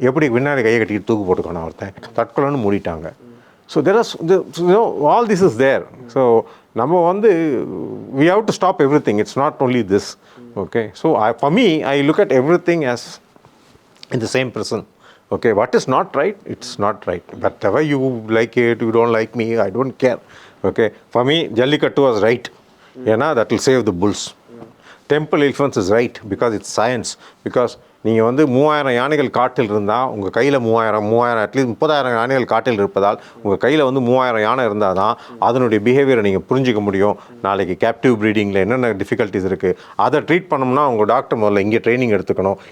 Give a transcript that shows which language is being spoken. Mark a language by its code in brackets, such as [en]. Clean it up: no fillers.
[ta] எப்படி பின்னாடி கையை கட்டிட்டு தூக்கு போட்டுக்கணும், ஒருத்தன் தற்கொலைன்னு மூடிட்டாங்க. [en] So there are all this is there. So [ta] நம்ம வந்து [en] We have to stop everything. It's not only this. Okay, so for me I look at everything as in the same person. Okay, what is not right, it's not right. Whatever you like it, you don't like me, I don't care. Okay, for me jallikattu was right. That will save the bulls. Temple elephants is right because it's science. [ta] Because நீங்கள் வந்து 3000 யானைகள் காட்டில் இருந்தால் உங்கள் கையில் 3000 at least 30,000 யானைகள் காட்டில் இருப்பதால் உங்கள் கையில் வந்து 3000 யானை இருந்தால் தான் அதனுடைய பிஹேவியரை நீங்கள் புரிஞ்சிக்க முடியும். நாளைக்கு கேப்டிவ் ப்ரீடிங்கில் என்னென்ன டிஃபிகல்ட்டிஸ் இருக்குது அதை ட்ரீட் பண்ணோம்னா உங்கள் டாக்டர் முதல்ல இங்கே ட்ரைனிங் எடுத்துக்கணும்.